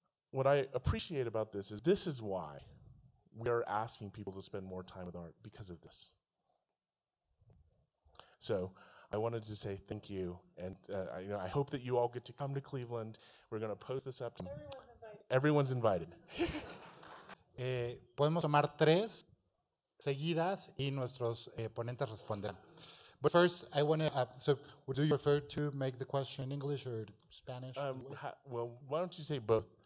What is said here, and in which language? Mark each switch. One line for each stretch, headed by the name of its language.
English: What I appreciate about this is why we are asking people to spend more time with art, because of this. So I wanted to say thank you, and I hope that you all get to come to Cleveland. We're going to post this up. Everyone's invited.
Spanish: Podemos tomar 3 seguidas y nuestros ponentes responderán.
English: But first, I want to, so would you prefer to make the question in English or Spanish? Well, why don't you say both?